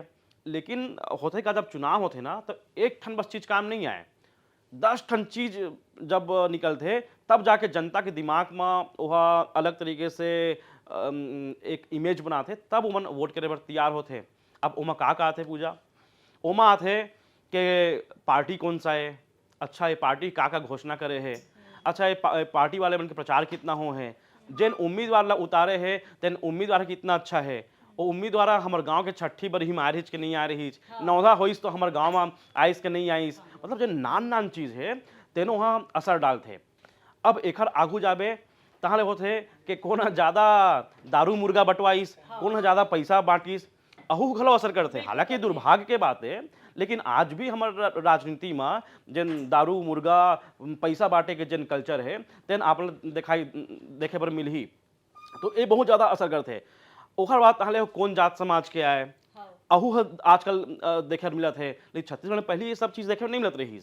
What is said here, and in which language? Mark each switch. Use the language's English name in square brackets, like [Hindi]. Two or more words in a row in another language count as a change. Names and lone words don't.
[Chhattisgarhi] लेकिन होते का जब चुनाव होते ना तो एक ठन बस चीज काम नहीं आए, 10 ठन चीज जब निकलते तब जाके जनता के दिमाग में वह अलग तरीके से एक इमेज बनाते तब उमन वोट करे पर तैयार होते। अब ओमा का आते पूजा ओमा आते कि पार्टी कौन सा है, अच्छा ये पार्टी का घोषणा करे है, अच्छा ये पार्टी वाले बन के प्रचार कितना हो है, जिन उम्मीदवार ला उतारे है तेन उम्मीदवार कितना अच्छा है, वो उम्मीदवार हमर गांव के छठी बर ही मारिच के नहीं आ रही, नौधा होइस तो हमर गांव में आइस के नहीं आइस, मतलब जो नान नान चीज है तेनो वहाँ असर डालते। अब एकर आगू जाबे तहाले होते कि कौन ज्यादा दारू मुर्गा बंटवाइस, कौन ज्यादा पैसा बांटिस, अहू घलो असर करते। हालांकि दुर्भाग्य के बात है, लेकिन आज भी हमार राजनीति में जन दारू मुर्गा पैसा बांटे के जन कल्चर है तेन आप देखे पर मिल ही, तो ये बहुत ज्यादा असर करते। ओकर बात तहले कौन जात समाज के आए, अहू आजकल देखे मिलत है, लेकिन छत्तीसगढ़ में पहले ये सब चीज देखे नहीं मिलत रही।